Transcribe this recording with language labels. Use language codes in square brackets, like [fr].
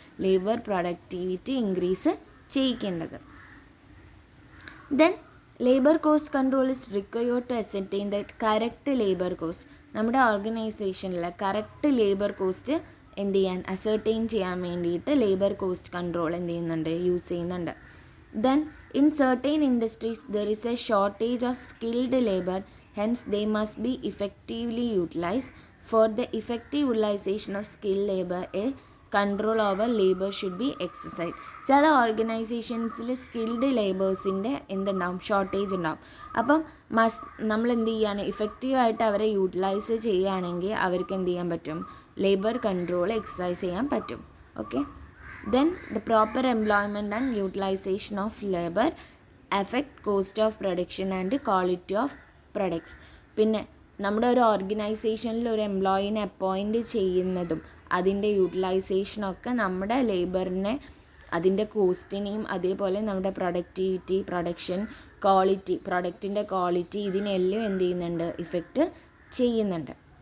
[ml] Labour productivity increase ചെയ്യിക്കേണ്ടത്. [en] Then labour cost control is required to ascertain the correct labour cost. [ml] നമ്മുടെ ഓർഗനൈസേഷനിലെ correct labour cost എന്ത് ചെയ്യാൻ? അസർടെയിൻ ചെയ്യാൻ വേണ്ടിയിട്ട് ലേബർ കോസ്റ്റ് കൺട്രോൾ എന്ത് ചെയ്യുന്നുണ്ട്? യൂസ് ചെയ്യുന്നുണ്ട്. [en] Then in certain industries there is a shortage of skilled labor, hence they must be effectively utilized. For the effective utilization of skilled labor, a control over labor should be exercised. [ml] ചില ഓർഗനൈസേഷൻസിൽ skilled ലേബേഴ്സിൻ്റെ എന്തുണ്ടാവും? Shortage ഉണ്ടാവും. അപ്പം നമ്മൾ എന്ത് ചെയ്യാണ്? ഇഫക്റ്റീവായിട്ട് അവരെ utilise ചെയ്യുകയാണെങ്കിൽ അവർക്ക് എന്ത് ചെയ്യാൻ പറ്റും? ലേബർ കൺട്രോൾ എക്സസൈസ് ചെയ്യാൻ പറ്റും. [en] Okay, then the proper employment and utilization of labor affect cost of production and quality of products. [ml] പിന്നെ നമ്മുടെ ഒരു ഓർഗനൈസേഷനിൽ ഒരു എംപ്ലോയീനെ അപ്പോയിൻറ്റ് ചെയ്യുന്നതും അതിൻ്റെ യൂട്ടിലൈസേഷനൊക്കെ നമ്മുടെ ലേബറിനെ അതിൻ്റെ കോസ്റ്റിനെയും അതേപോലെ നമ്മുടെ പ്രൊഡക്ഷൻ ക്വാളിറ്റി, പ്രൊഡക്റ്റിൻ്റെ ക്വാളിറ്റി, ഇതിനെല്ലാം എന്ത് ചെയ്യുന്നുണ്ട്, ഇഫക്റ്റ് ചെയ്യുന്നുണ്ട്.